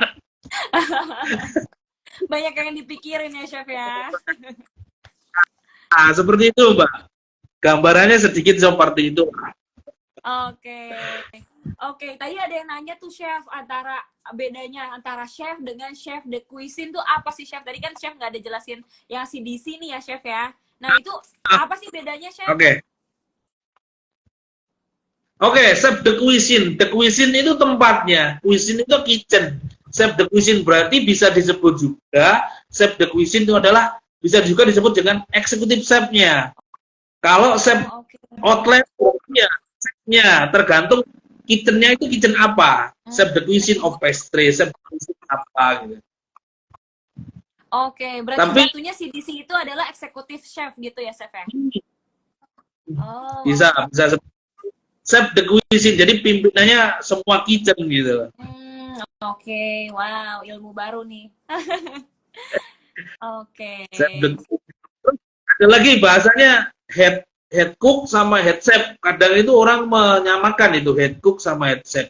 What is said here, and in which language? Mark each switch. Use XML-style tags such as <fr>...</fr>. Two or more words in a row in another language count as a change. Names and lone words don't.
<id>Banyak yang dipikirin ya, Chef ya. Nah, seperti itu, Mbak. Gambarannya sedikit seperti itu. Oke, tadi ada yang nanya tuh, Chef, bedanya antara chef dengan</id> <fr>chef de cuisine</fr> <id>tuh apa sih, Chef? Tadi kan Chef nggak ada jelasin yang CDC nih ya, Chef ya. Nah, itu apa sih bedanya, Chef? Oke,</id> <fr>chef de cuisine. De cuisine</fr> <id>itu tempatnya. Cuisine itu kitchen.</id> <fr>Chef de cuisine</fr> <id>berarti bisa disebut juga,</id> <fr>chef de cuisine</fr> <id>itu adalah bisa juga disebut dengan eksekutif chef-nya. Kalau chef outlet ya, chef-nya tergantung kitchen-nya itu kitchen apa.</id> <fr>Chef de cuisine</fr> <en>of pastry,</en> <fr>chef de cuisine</fr> <id>apa gitu. Oke, berarti satunya CDC itu adalah eksekutif chef gitu ya, Chef ya? Bisa</id> <fr>chef de cuisine,</fr> <id>jadi pimpinannya semua kitchen gitu. Oke, wow, ilmu baru nih. Oke. Ada lagi bahasanya</id> <en>head cook</en> <id>sama</id> <en>head chef.</en> <id>Kadang itu orang menyamakan itu</id> <en>head cook</en> <id>sama</id> <en>head chef.</en>